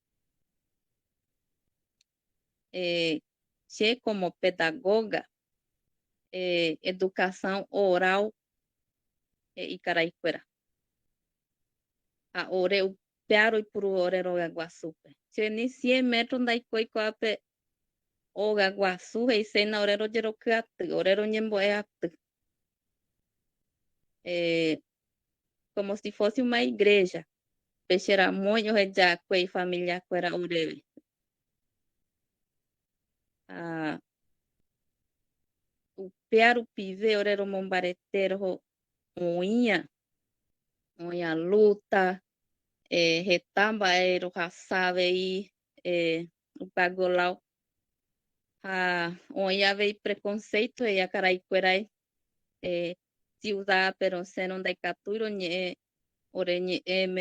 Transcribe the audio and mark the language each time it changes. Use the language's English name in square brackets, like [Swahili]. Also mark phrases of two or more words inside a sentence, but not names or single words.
[Spanish] Che como pedagoga, educación oral ikaraikuéra. [Guarani] Ha ore upéa roipuru ore rogaguasúpe. Che ni 100 metros ndaikói ko'ápe ogaguasu heiséna ore rojerokyaty, ore roñembo'eaty. [Portuguese] Como si fosse uma igreja. [Guarani] Pecheramói ohejakuéi familiakuéra oréve. Upéa rupive ore romombarete oĩa luta, heta mba'e rohasavei upe Agolao ha oĩ avei preconceito akaraikuérai ciudadpe rosẽro ndaikatúi roñe'ẽ ore ñe'ẽme.